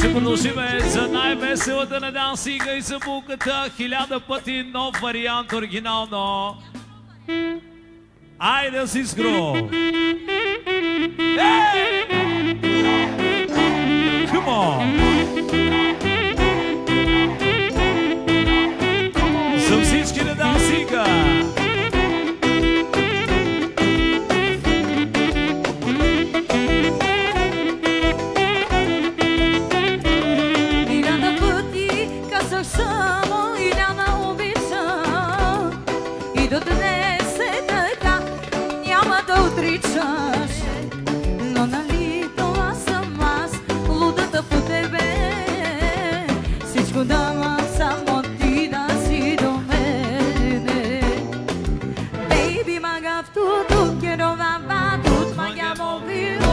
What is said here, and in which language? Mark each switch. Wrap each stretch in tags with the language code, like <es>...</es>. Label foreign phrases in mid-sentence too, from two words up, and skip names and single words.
<bg>продължиме за най-веселата на дансинга и забулката. 1000 пъти нов вариант оригинално. Айде с Искро!</bg> <en>Come on!</en> <bg>За всички на дансинга! Само и да ме обичам, и до днес е така, няма да отричаш. Но нали това съм аз, лудата по тебе, всичко давам само ти да си до мене. Baby, magaf tutto, quiero babá, tut magam oviro.</bg>